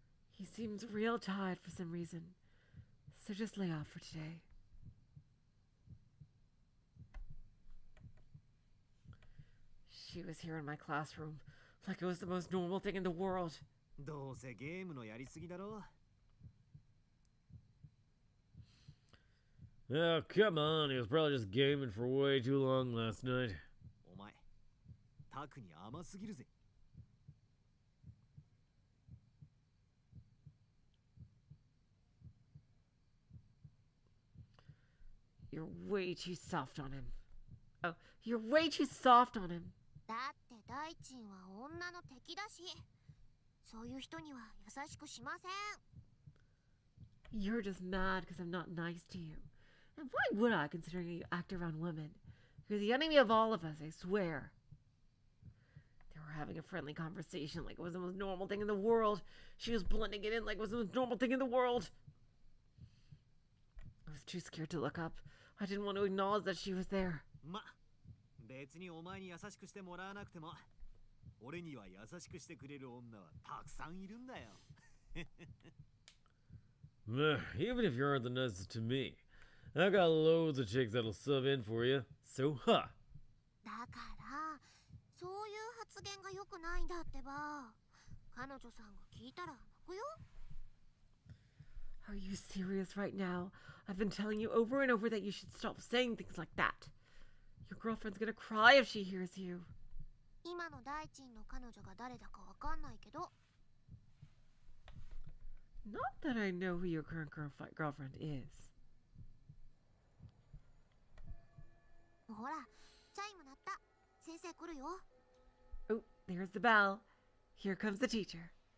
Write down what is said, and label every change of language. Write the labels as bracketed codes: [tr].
[en] He seems real tired for some reason, so just lay off for today. She was here in my classroom, like it was the most normal thing in the world. [ja] どうせゲームのやりすぎだろ。 [en] Oh, come on. He was probably just gaming for way too long last night. [ja] お前、タクに甘すぎるぜ。 [en] You're way too soft on him. Oh, you're way too soft on him. [ja] だって大臣は女の敵だし、そういう人には優しくしません。 [en] You're just mad because I'm not nice to you. And why would I, considering you act around women? You're the enemy of all of us, I swear. They were having a friendly conversation like it was the most normal thing in the world. She was blending it in like it was the most normal thing in the world. I was too scared to look up. I didn't want to acknowledge that she was there. [ja] ま、別にお前に優しくしてもらわなくても、俺には優しくしてくれる女はたくさんいるんだよ。 [en] Even if you aren't the nicest to me, I got loads of chicks that'll sub in for you. So, huh. [ja] だからそういう発言が良くないんだってば。彼女さんが聞いたら泣くよ。 [en] Are you serious right now? I've been telling you over and over that you should stop saying things like that. Your girlfriend's gonna cry if she hears you. [ja] 今の大臣の彼女が誰だかわかんないけど。 [en] Not that I know who your current girlfriend is. [ja] ほら、チャイム鳴った。先生来るよ。 [en] Oh, there's the bell. Here comes the teacher.